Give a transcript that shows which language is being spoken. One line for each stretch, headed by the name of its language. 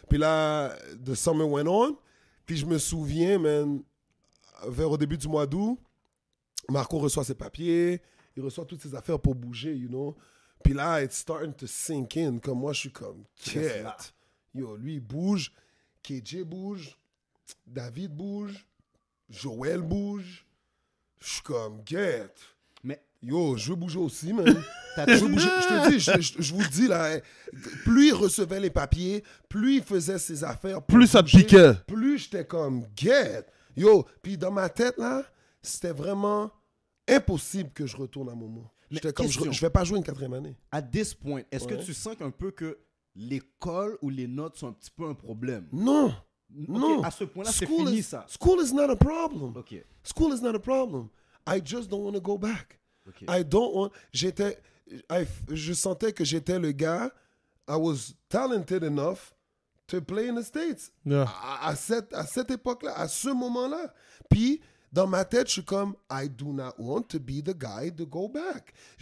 French: Puis là,
English: the summer went on.
French: Puis je me souviens, man, vers au début du mois d'août, Marco reçoit ses papiers, il reçoit toutes ses affaires pour bouger,
English: you know.
French: Puis là,
English: it's starting to sink in.
French: Comme moi, je suis comme, quête. Yo, lui, il bouge. KJ bouge. David bouge. Joël bouge. Je suis comme, get. Mais yo, je veux bouger aussi, man. Je veux bouger. Je te dis, je vous dis, là, plus il recevait les papiers, plus il faisait ses affaires. Plus ça te piquait. Plus j'étais comme, get. Yo, puis dans ma tête, là, c'était vraiment impossible que je retourne à Momo. J'étais comme, je vais pas jouer une 4e année. À
English: this point,
French: est-ce que tu sens un peu que l'école ou les notes sont un petit peu un problème? Non. Non. À ce point-là, c'est fini ça.
English: School is not a problem. Okay. School is not a problem. I just don't want to go back. Okay. I don't want...
French: je sentais que j'étais le gars,
English: I was talented enough to play in the States. Yeah.
French: À cette époque-là, à ce moment-là. Puis, dans ma tête, je suis comme,
English: I do not want to be the guy to go back.